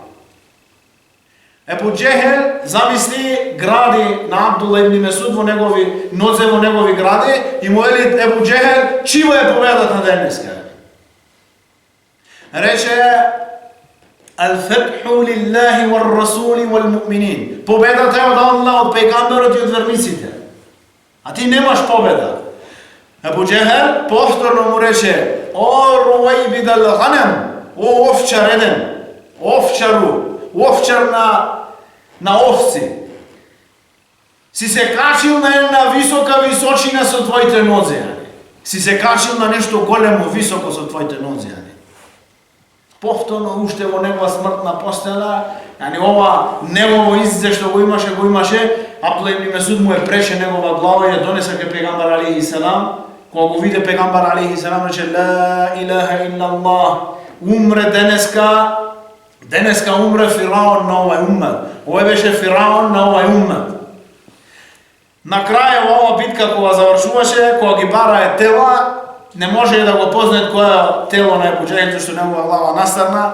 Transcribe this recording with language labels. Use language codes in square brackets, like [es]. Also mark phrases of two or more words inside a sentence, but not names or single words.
[mk] Ебу Џехел замисли гради на Абдулла ибн Масуд во негови нозе, во негови гради и му вели Ебу Џехел, чива е победата денеска? Рече, [ar] الفتح لله والرسول والمؤمنين. [mk] Победата е од Аллах, од пегамберот и од верниците. А ти немаш победа. Ебу Џехел повторно му рече, о [ar] رويبد الغنم, [mk] о овчар еден, овчар на овци. Си се качил на една висока височина со твоите нозе. Си се качил на нешто големо високо со твоите нозе. повторно уште во негова смртна постела, ова негово иззе што го имаше, Абдулла ибн Месуд му преше негова глава и ја донесе ке пегамбар [ar] عليه السلام. [mk] Кога го виде пегамбар [ar] عليه السلام, [mk] рече [ar] لا إله إلا الله, [mk] умре денеска умре Фираун на овај уммет. Овој беше Фираун на овај уммет. На крај ова битка кога завршуваше, кога ги барае тела, не може да го познаат која тело на Ебу Џехил, што негова глава настарна.